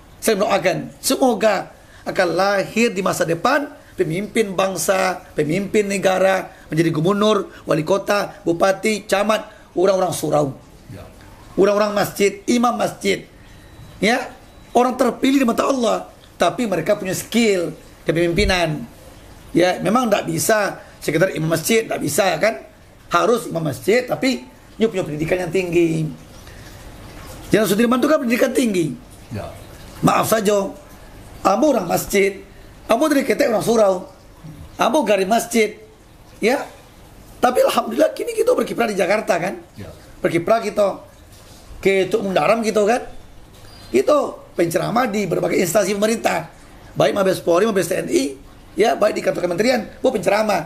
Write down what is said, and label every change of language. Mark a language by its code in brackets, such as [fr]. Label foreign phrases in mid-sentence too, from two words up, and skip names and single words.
[id] Semoga akan lahir di masa depan pemimpin bangsa, pemimpin negara, menjadi gubernur, wali kota, bupati, camat, orang-orang surau, orang-orang masjid, imam masjid, ya, orang terpilih di mata Allah, tapi mereka punya skill kepemimpinan. Ya, memang tidak bisa sekedar imam masjid, tidak bisa kan? Harus imam masjid, tapi punya pendidikan yang tinggi. Yang Sudirman itu kan pendidikan tinggi. Maaf saja, [min] ambo orang masjid, ambo dari ketek orang surau, ambo garis masjid, ya. [id] Tapi alhamdulillah kini kita berkiprah di Jakarta kan, berkiprah kita ke Tuk Mundaram gitu kan, itu penceramah di berbagai instansi pemerintah, baik Mabes Polri, Mabes TNI, ya, baik di kantor kementerian, gua penceramah.